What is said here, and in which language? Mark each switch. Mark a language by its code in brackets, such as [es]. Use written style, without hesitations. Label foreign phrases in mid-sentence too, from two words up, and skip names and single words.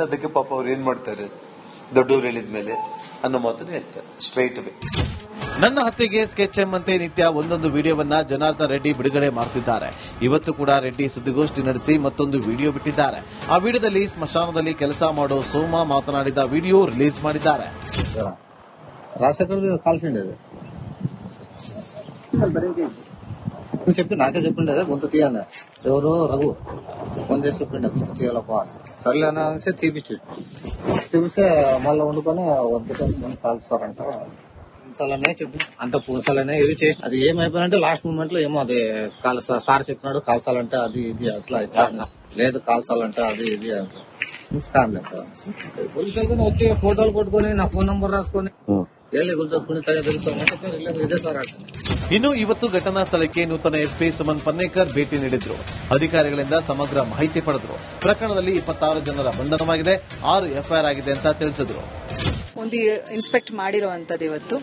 [kn] ಅದಕ್ಕೆ ಪಾಪ ಅವ್ರು ಏನ್ ಮಾಡ್ತಾರೆ, ದೊಡ್ಡವರು ಹೇಳಿದ ಮೇಲೆ ಅನ್ನೋ ಮಾತನ್ನು ಹೇಳ್ತಾರೆ [en] straight away. [kn] ನನ್ನ ಹತ್ಯೆಗೆ ಸ್ಕೆಚ್ ಎಂಬಂತೆ ನಿತ್ಯ ಒಂದೊಂದು ವಿಡಿಯೋವನ್ನ ಜನಾರ್ದನ್ ರೆಡ್ಡಿ ಬಿಡುಗಡೆ ಮಾಡುತ್ತಿದ್ದಾರೆ. ಇವತ್ತು ಕೂಡ ರೆಡ್ಡಿ ಸುದ್ದಿಗೋಷ್ಠಿ ನಡೆಸಿ ಮತ್ತೊಂದು ವಿಡಿಯೋ ಬಿಟ್ಟಿದ್ದಾರೆ. ಆ ವಿಡಿಯೋದಲ್ಲಿ ಸ್ಮಶಾನದಲ್ಲಿ ಕೆಲಸ ಮಾಡೋ ಸೋಮ ಮಾತನಾಡಿದ ವಿಡಿಯೋ ರಿಲೀಸ್ ಮಾಡಿದ್ದಾರೆ. [te] చెప్పి నాకే చెప్పిండే గొంతు తీయన్న ఎవరు రఘు ఫోన్ చేసి చెప్పిండే తీయాలప్ప సర్లే అనేసి తీపిస్తే మళ్ళీ వండుకొని వద్దుకొని కాల్స్తారంట. పుంసాలనే చెప్పి అంత పుంసాలనే ఇవి చేసి అది ఏమైపోయినంటే [en] last moment [te] లో ఏమో అది సార్ చెప్పినాడు కాల్చాలంటే అది ఇది అట్లా లేదు కాల్చాలంటే అది ఇది అంటే పోలీసులు వచ్చి ఫోటోలు కొట్టుకొని నా ఫోన్ నంబర్ రాసుకొని [kn] ಇನ್ನು ಇವತ್ತು ಘಟನಾ ಸ್ಥಳಕ್ಕೆ ನೂತನ ಎಸ್ಪಿ ಸುಮನ್ ಪನ್ನೇಕರ್ ಭೇಟಿ ನೀಡಿದ್ರು. ಅಧಿಕಾರಿಗಳಿಂದ ಸಮಗ್ರ ಮಾಹಿತಿ ಪಡೆದ್ರು. ಪ್ರಕರಣದಲ್ಲಿ 26 ಜನರ ಬಂಧನವಾಗಿದೆ, 6 ಎಫ್ಐಆರ್ ಆಗಿದೆ ಅಂತ ತಿಳಿಸಿದ್ರು. ಒಂದು ಇನ್ಸ್ಪೆಕ್ಟ್ ಮಾಡಿರುವಂತದ್ದು ಇವತ್ತು.